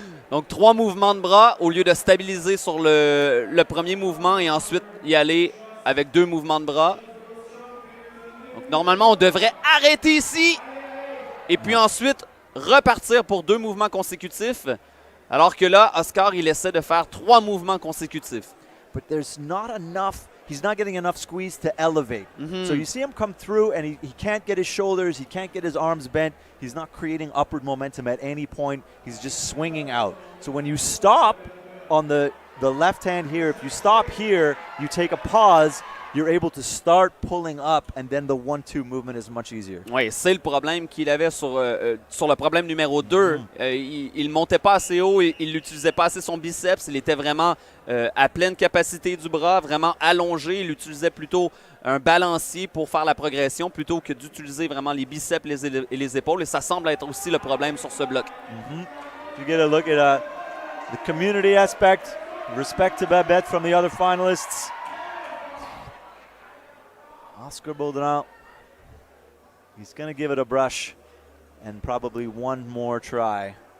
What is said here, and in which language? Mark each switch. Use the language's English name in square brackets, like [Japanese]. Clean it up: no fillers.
[French] Donc, 3 mouvements de bras au lieu de stabiliser sur le premier mouvement et ensuite y aller avec 2 mouvements de bras. Donc, normalement, on devrait arrêter ici et puis ensuite repartir pour 2 mouvements consécutifs. Alors que là, Oscar, il essaie de faire 3 mouvements consécutifs. [English] But there's not enough, he's not getting enough squeeze to elevate. So you see him come through and he can't get his shoulders, he can't get his arms bent. He's not creating upward momentum at any point. He's just swinging out. So when you stop on the the left hand here, if you stop here, you take a pause, you're able to start pulling up, and then the 1-2 movement is much easier. [French] Oui, c'est le problème qu'il avait sur le problème numéro 2. Il ne montait pas assez haut, il n'utilisait pas assez son biceps. Il était vraiment à pleine capacité du bras, vraiment allongé. Il utilisait plutôt un balancier pour faire la progression plutôt que d'utiliser vraiment les biceps et les épaules. Et ça semble être aussi le problème sur ce bloc. [English] You get a look at the community aspect, respect to Babette from the other finalists. Oscar Boulder, he's going to give it a brush and probably one more try.